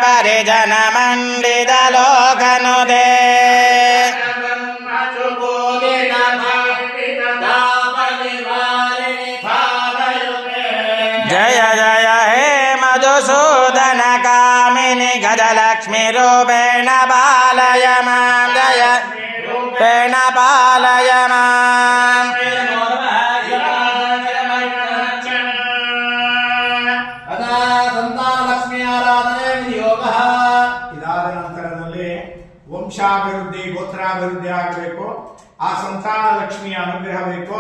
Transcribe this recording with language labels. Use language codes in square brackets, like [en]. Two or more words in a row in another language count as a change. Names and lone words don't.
[sa] परिजनमण्डितलोकनुदे जय जय हे मधुसूदन कामिनि गजलक्ष्मी रूपेण पालय मां जय रूपेण पालय मां [kn] ಸಂತಾನಲಕ್ಷ್ಮಿ ಆರಾಧನೆ ವಿನಿಯೋಗ. ಇದಾದ ನಂತರದಲ್ಲಿ ವಂಶಾಭಿವೃದ್ಧಿ ಗೋತ್ರಾಭಿವೃದ್ಧಿ ಆಗಬೇಕು. ಆ ಸಂತಾನ ಲಕ್ಷ್ಮಿಯ ಅನುಗ್ರಹ ಬೇಕು.